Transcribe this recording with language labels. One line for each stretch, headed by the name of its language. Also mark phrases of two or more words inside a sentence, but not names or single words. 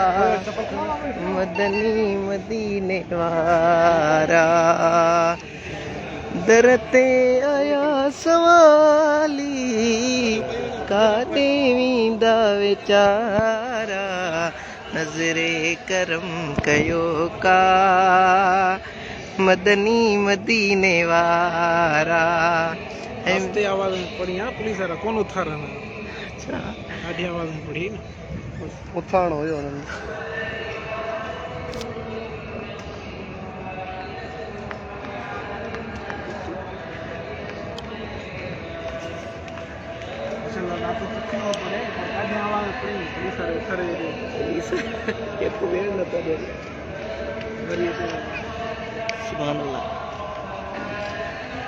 Sindhi: मदनी मदीने वारा दर ते आया सवाली काॾे वेंदा वीचारा नज़रे करम कयो का मदनी मदीने वारा हस्ते आवाज में पढ़ी हाँ पुलिस वाला कौन उथारन अच्छा आधी आवाज में पढ़ी ना उथारणो हुयो हुननि चलो ना तो किनो पड़े आधी आवाज में पढ़ी पुलिस वाले उथारे दे केतिरो वेळ नथो ॾिए वरी
Arabic: سبحان الله